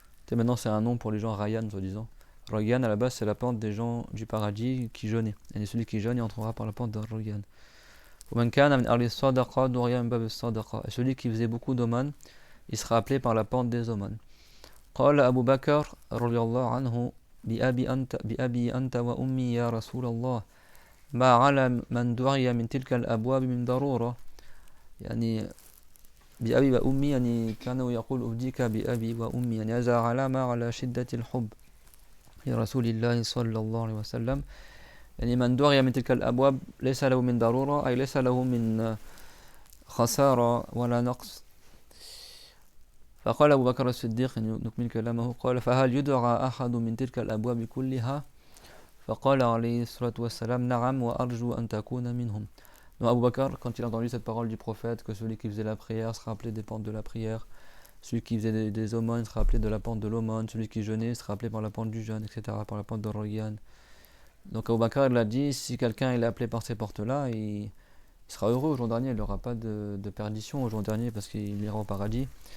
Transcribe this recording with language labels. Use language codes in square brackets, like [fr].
[fr] Maintenant c'est un nom pour les gens Rayyan soi-disant. Rayyan à la base c'est la porte des gens du paradis qui jeûnaient. Et celui qui jeûne il entrera par la porte de Rayyan. Et celui qui faisait beaucoup d'aumônes, il sera appelé par la porte des aumônes. [ar] قال أبو بكر رضي الله عنه بأبي أنت وأمي يا رسول الله ما على من دعي من تلك الأبواب من ضرورة يعني بأبي وأمي يعني كانوا يقول أهديك بأبي وأمي يعني هذا علامة على شدة الحب لرسول الله صلى الله عليه وسلم يعني من دعي من تلك الأبواب ليس له من ضرورة أي ليس له من خسارة ولا نقص. فقال أبو بكر الصديق نكمل كلامه قال فهل يدعى أحد من تلك الأبواب كلها فقال عليه الصلاة والسلام نعم وأرجو أن تكون منهم. [fr] Donc Abu Bakr, quand il a entendu cette parole du prophète, que celui qui faisait la prière sera appelé des pentes de la prière, celui qui faisait des aumônes sera appelé de la pente de l'aumône, celui qui jeûnait sera appelé par la pente du jeûne, etc., par la pente de Rayyan. Donc Abu Bakr il a dit, si quelqu'un est appelé par ces portes-là, il sera heureux au jour dernier, il n'aura pas de perdition au jour dernier parce qu'il ira au paradis.